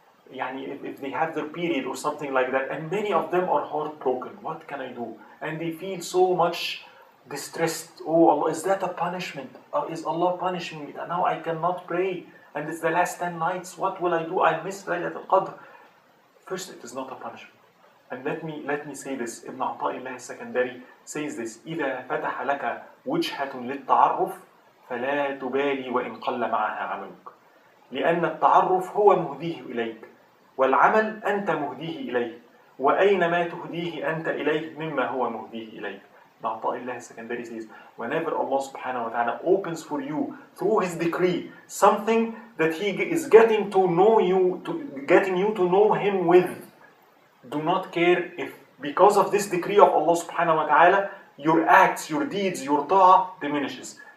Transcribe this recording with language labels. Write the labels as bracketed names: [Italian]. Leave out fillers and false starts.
[English] If they have their period or something like that, and many of them are heartbroken. What can I do? And they feel so much distressed. Oh Allah, is that a punishment? Is Allah punishing me? Now I cannot pray, and it's the last 10 nights. What will I do? I miss Laylatul Qadr. First, it is not a punishment. And let me say this. Ibn Ata'illah al-Secondary says this: [Arabic] إذا فتح لك وجهة للتعرف فلا تبالي وإن قل معها عملك. لأن التعرف هو مهديه إليك، والعمل أنت مهديه إليه، وأينما تهديه أنت إليه مما هو مهديه إليك. [English] Ibn Ata'illah al-Secondary says, whenever Allah subhanahu wa ta'ala opens for you through His decree something that He is getting to know you, getting you to know Him with, do not care if because of this decree of Allah subhanahu wa ta'ala your acts, your deeds, your ta'ah diminishes.